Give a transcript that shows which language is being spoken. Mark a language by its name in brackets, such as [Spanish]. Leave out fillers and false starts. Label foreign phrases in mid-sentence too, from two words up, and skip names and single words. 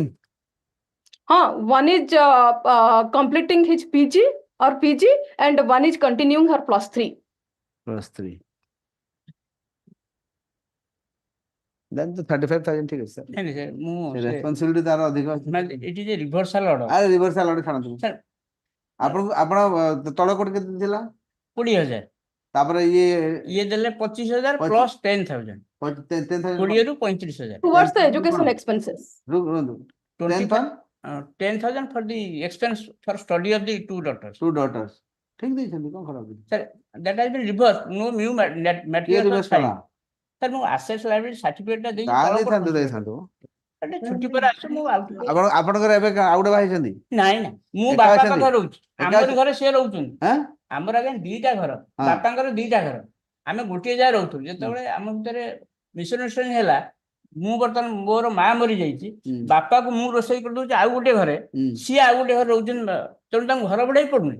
[English] One is completing his PG or PG, and one is continuing her +3. [Odia] +3. [English] Then the [Odia] 35,000 ଠିକ ଅଛି ସାର୍। ନାଇଁ sir ମୁଁ ରେସ୍ପନ୍ସିବିଲିଟି ତାର ଅଧିକ ଅଛି। ମାନେ ଏଠି ଯେ [English] reversal order [Odia] ଆରେ [English] reversal order [Odia] ଛାଡ଼ନ୍ତୁ। ସାର୍ ଆପଣ ତଳ କୋଟ କେତେ ଥିଲା? 20,000 ତାପରେ ଇଏ ଦେଲେ 25,000 ପ୍ଲସ୍ 10,000 20 ରୁ 35,000 [English] Towards the education expenses. 10,000 for the expense for study of the two daughters [Odia] ଠିକ ଦେଇଛନ୍ତି, କଣ ଖରାପ? [English] sir that has been reversed no new material reverse sir [Odia] କଲା? ମୁଁ [English] assets liability certificate [Odia] ଟା ଦେଇଛି ତାହା ଦେଇଥାନ୍ତୁ। ଛୁଟି ପରେ ଆସୁ ମୁଁ ଆପଣଙ୍କର ଏବେ ଆଉ ଗୋଟେ ଭାଇ ଅଛନ୍ତି? ନାଇଁ ନା ମୁଁ ଏକା ବାପା ଅଛନ୍ତି? ପାଖରେ ରହୁଛି, ଏକା ଆମର ଅଛନ୍ତି? ଘରେ ସିଏ ରହୁଛନ୍ତି। ଆଁ? ଆମର ଆଜ୍ଞା ଦିଟା ଘର, ହଁ। ବାପାଙ୍କର ଦିଟା ଘର, ଆମେ ଗୋଟିଏ ଜାଗା ରହୁଥିଲୁ। ଯେତେବେଳେ ଆମ ଭିତରେ ମିସଅଣ୍ଡରଷ୍ଟାଣ୍ଡିଂ ହେଲା, ମୁଁ ବର୍ତ୍ତମାନ ମୋର ମା ମରିଯାଇଛି, ବାପାକୁ ମୁଁ ରୋଷେଇ କରିଦଉଛି ଆଉ ଗୋଟେ ଘରେ, ସିଏ ଆଉ ଗୋଟେ ଘରେ ରହୁଛନ୍ତି, ତେଣୁ ତାଙ୍କୁ ଘର ଭଡେଇ ପଡୁନି।